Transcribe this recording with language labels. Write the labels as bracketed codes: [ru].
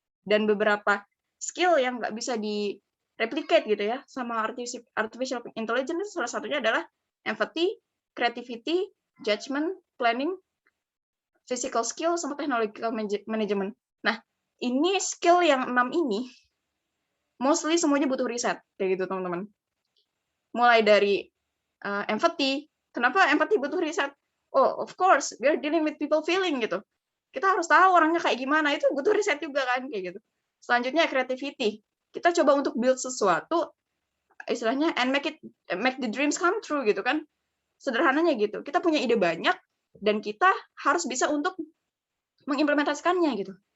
[id] Dan beberapa skill yang nggak bisa di-replicate gitu ya sama artificial intelligence, salah satunya adalah [en] empathy, creativity, judgment, planning, physical skill, sama technological management. [id] Nah, ini skill yang 6 ini mostly semuanya butuh riset kayak gitu teman-teman. Mulai dari empathy. Kenapa empathy butuh riset? [en] Oh, of course, we are dealing with people feeling gitu. [id] Kita harus tahu orangnya kayak gimana, itu butuh riset juga kan kayak gitu. Selanjutnya creativity. Kita coba untuk build sesuatu istilahnya [en] and make the dreams come true [id] gitu kan. Sederhananya gitu. Kita punya ide banyak dan kita harus bisa untuk mengimplementasikannya gitu.